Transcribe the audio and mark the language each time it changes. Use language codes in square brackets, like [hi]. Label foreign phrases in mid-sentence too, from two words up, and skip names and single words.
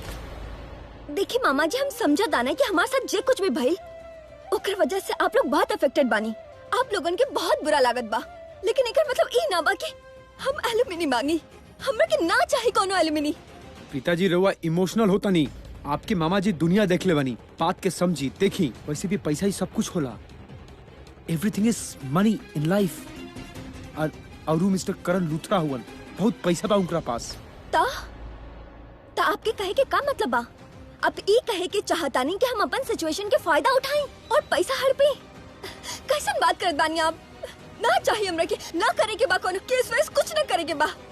[bho] देखिए मामा जी, हम समझा दाना कि हमारे साथ जे कुछ भी भइल ओकर वजह से आप लोग बहुत अफेक्टेड बानी। आप लोगन के बहुत बुरा लागत बा, लेकिन एकर मतलब ई ना बा कि हम एलुमिनी मांगी। हमरा के ना चाही कोनो एलुमिनी। पिताजी रहुआ इमोशनल होता नहीं। आपके मामा जी दुनिया देख ले बनी, बात के समझी देखी। वैसे भी पैसा ही सब कुछ होला। [en] Everything is money in life. [bho] और मिस्टर करण लूथरा हुआ, बहुत पैसा बा उनका पास। ता आपके कहे के का मतलब बा? अब ई कहे के चाहता नहीं कि हम अपन सिचुएशन के फायदा उठाएं और पैसा हड़पे? कैसन बात करत बानी आप? ना चाहिए हमरा के, ना करे के बा, कोनो केस वेस कुछ ना करे के बा।